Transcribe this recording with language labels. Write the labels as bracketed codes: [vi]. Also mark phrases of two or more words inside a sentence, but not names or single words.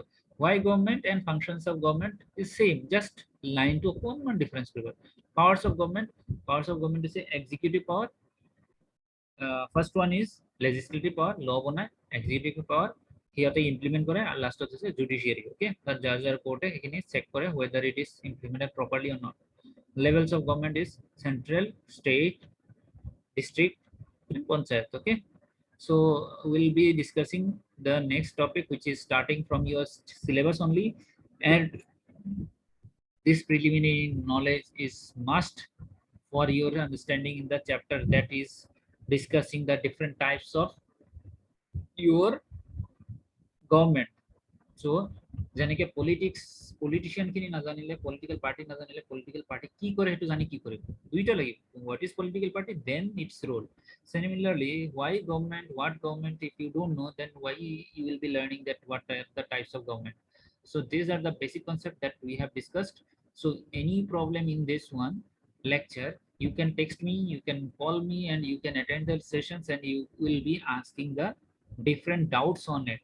[en] Why government and functions of government is same, [as] জাষ্ট লাইনটো অকণমান ডিফাৰেঞ্চ কৰিব। [en] Powers of government হৈছে Executive power first one is legislative power, [as] ল বনায়। [en] Executive power [as] সিহঁতে ইমপ্লিমেণ্ট কৰে, আৰু লাষ্টত হৈছে জুডিচিয়াৰী। অ'কে, তাত জাজ আৰু কোৰ্টে সেইখিনি চেক কৰে [en] whether it is implemented properly or not. Levels of government is central, state, district, and panchayat. Okay, so we'll be discussing the next topic, which is starting from your syllabus only, and this preliminary knowledge is must for your understanding in the chapter that is discussing the different types of your government. [as] So যেনেকে [en] politics politician [as] খিনি নাজানিলে [en] political party [as] নাজানিলে [en] political party [as] কি কৰে সেইটো জানি কি কৰিব দুইটা লাগিব [en] what is political party then its role. Similarly, why government, what government, if you don't know, then why you will be learning that what are the types of government. So these are the basic concept that we have discussed. So any problem in this one lecture, you can text me, you can call me, and you can attend the sessions, and you will be asking the different doubts on it.